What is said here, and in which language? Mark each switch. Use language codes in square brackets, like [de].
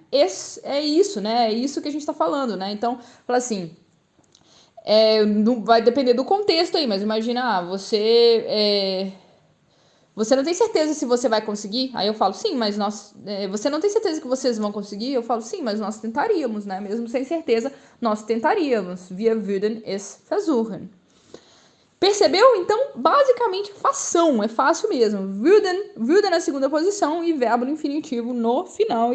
[pt] Esse é isso, né? É isso que a gente está falando, né? Então, fala assim, vai depender do contexto aí, mas imagina, você não tem certeza se você vai conseguir? Aí eu falo, sim, mas você não tem certeza que vocês vão conseguir? Eu falo, sim, mas nós tentaríamos, né? Mesmo sem certeza, nós tentaríamos. [de] Wir würden es versuchen. [pt] Percebeu? Então, basicamente, fação. É fácil mesmo. Würden na segunda posição e verbo no infinitivo no final.